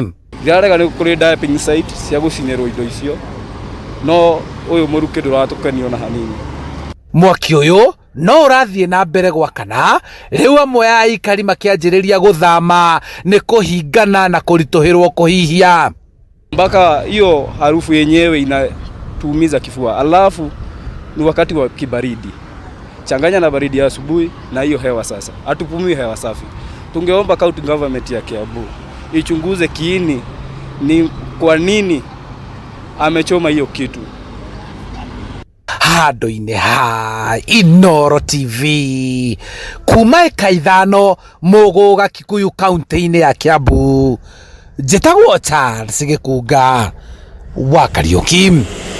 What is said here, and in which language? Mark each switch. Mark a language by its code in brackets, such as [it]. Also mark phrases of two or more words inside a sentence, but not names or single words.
[ki] Ndirarega ni kuri dumping site cia gucinirwo indo icio no uyu muruki nduratukanio na hanini. Mwaki uyu no urathie na mbere gwakana riu amwe ya aikari makianjiriria guthama ni kuhingana na kurituhirwo kuhihia [sw] mpaka hiyo harufu yenyewe inatuumiza kifua. Alafu ni wakati wa kibaridi, changanya na baridi ya asubuhi na hiyo hewa sasa, hatupumui hewa safi. Tungeomba [en] county government [sw] ya Kiambu ichunguze kiini ni kwa nini amechoma hiyo kitu. [ki] Handu-ini ha Inooro TV kuma eka ithano Muguga Kikuyu kaunti-ini ya Kiambu, njitagwo Charles Gikunga wa Kariuki.